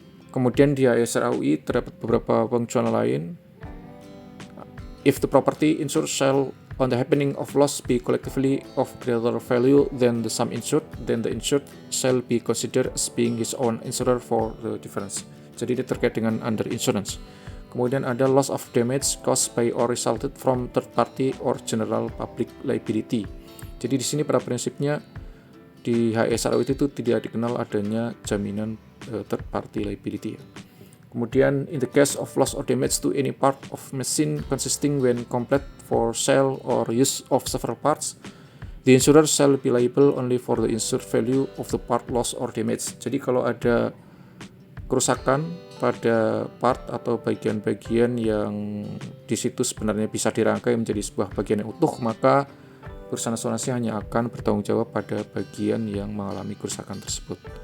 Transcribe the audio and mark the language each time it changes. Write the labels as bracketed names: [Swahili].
[Indonesian] Kemudian di HESR AUI terdapat beberapa pengecualian lain. [English] If the property insured shall on the happening of loss be collectively of greater value than the sum insured, then the insured shall be considered as being his own insurer for the difference. [Indonesian] Jadi ini terkait dengan under insurance. Kemudian ada [English] loss of damage caused by or resulted from third party or general public liability. [Indonesian] Jadi di sini pada prinsipnya di HESR AUI itu tidak dikenal adanya jaminan third party liability. [English] Kemudian in the case of loss or damage to any part of machine consisting when complete for sale or use of several parts, the insurer shall be liable only for the insured value of the part loss or damage. [Indonesian] Jadi kalau ada kerusakan pada part atau bagian-bagian yang di situ sebenarnya bisa dirangkai menjadi sebuah bagian yang utuh, maka perusahaan asuransi hanya akan bertanggung jawab pada bagian yang mengalami kerusakan tersebut.